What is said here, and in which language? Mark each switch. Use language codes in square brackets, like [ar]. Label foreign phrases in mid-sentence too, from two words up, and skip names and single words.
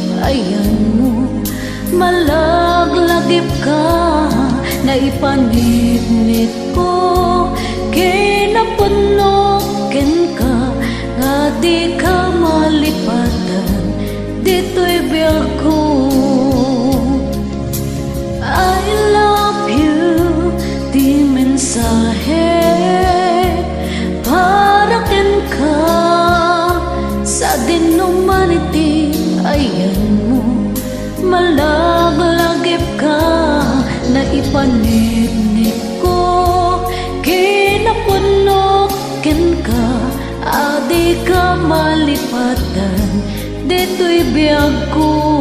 [ilo] ayan mo malaglagip ka na ipanitnit ko kinapunokin ka nga di ka malipatan dito'y biyag ko. [en] I love you, [ilo] di mensahe para ken ka sa din humanity, ayan mo malaglagip ka na ipanitnit ko kinapunokin ka adi ka malipatan dito'y biyag ko.